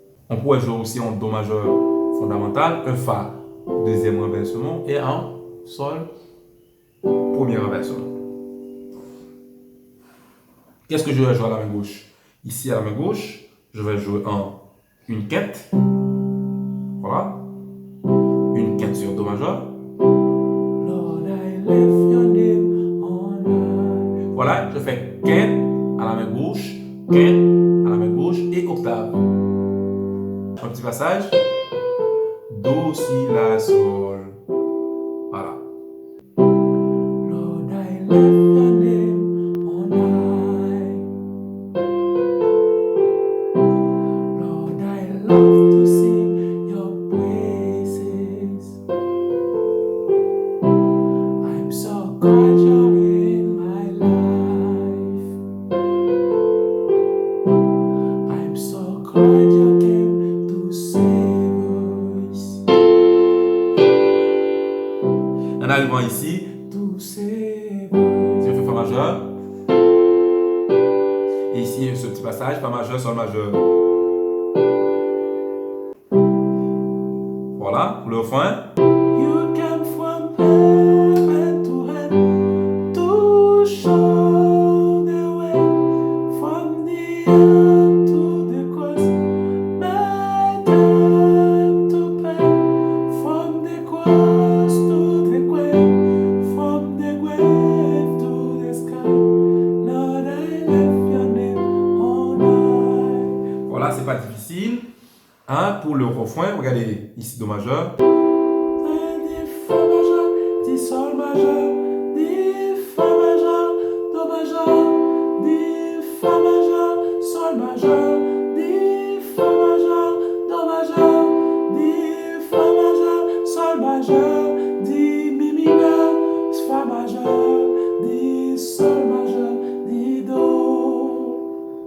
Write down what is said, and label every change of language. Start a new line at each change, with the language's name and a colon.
French: On pourrait jouer aussi en Do majeur fondamental, un Fa, deuxième renversement, et un Sol, premier renversement. Qu'est-ce que je vais jouer à la main gauche? Ici, à la main gauche, je vais jouer une quinte. Voilà. Une quinte sur Do majeur.
English: Lord, I left your name on high.
French: Voilà, je fais quinte à la main gauche, quinte à la main gauche et octave. Un petit passage. Do, Si, La, Sol. Voilà.
English: Lord, I left your name on high. Lord, I love to sing your praises. I'm so glad you're in my life. I'm so glad you came to save us.
French: En arrivant ici,
English: to save us.
French: Si je fais Fa majeur, Et ici, ce petit passage, Fa majeur, Sol majeur. Voilà, pour le refrain.
English: You came from heaven to heaven to show the way from the earth to the cross. My time to pay from the cross to the grave, from the grave to the sky. Lord, I left your name on high.
French: Voilà, c'est pas difficile. Hein, pour le refrain, regardez ici Do majeur. Di Fa majeur, Di Sol majeur, Di Fa majeur, Do majeur, Di Fa majeur, Sol majeur, Di Fa majeur, Do majeur, Di Fa majeur, Sol majeur, Di Mi mineur, Fa majeur, Di Sol majeur, Di Do.